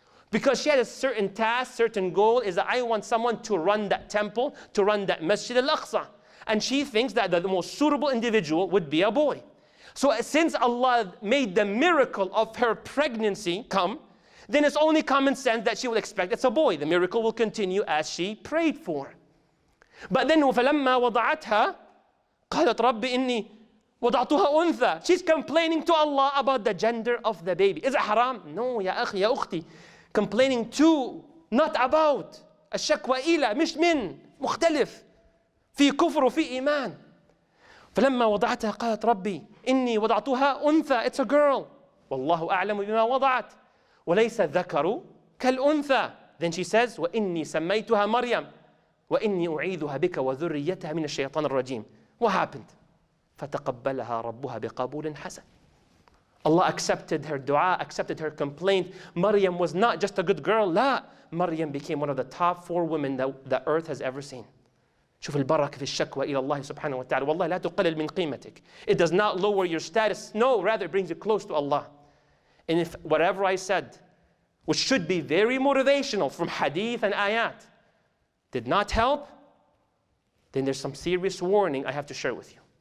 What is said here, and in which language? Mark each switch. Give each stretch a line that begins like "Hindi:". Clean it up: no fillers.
English: Because she had a certain task, certain goal, is that I want someone to run that temple, to run that Masjid al-Aqsa. And she thinks that the most suitable individual would be a boy. So since Allah made the miracle of her pregnancy come, then it's only common sense that she will expect it's a boy. The miracle will continue as she prayed for. But then
Arabic: فَلَمَّا وَضَعَتْهَا قَالَتْ رَبِّ إِنِّي وَضَعْتُهَا أُنْثَى.
English: She's complaining to Allah about the gender of the baby. Is it haram? No,
Arabic: ya akhi, ya ukhti.
English: Complaining to, not about.
Arabic: الشكوى إلى مش من مختلف. في كفر وفي إيمان. فلما وضعتها قالت ربي إني وضعتها أنثى.
English: It's a girl.
Arabic: والله أعلم بما وضعت. وليس الذكر كالأنثى.
English: Then she says
Arabic: وإني سميتها مريم وإني أعيذها بك وذريتها من الشيطان الرجيم.
English: What happened?
Arabic: فتقبلها ربها بقبول حسن.
English: Allah accepted her dua, accepted her complaint. Maryam was not just a good girl.
Arabic: لا.
English: Maryam became one of the top 4 women that the earth has ever seen.
Arabic: شوف البركة في الشكوى إلى الله سبحانه وتعالى. والله لا تقلل من قيمتك.
English: It does not lower your status. No, rather it brings you close to Allah. And if whatever I said, which should be very motivational from hadith and ayat, did not help, then there's some serious warning I have to share with you.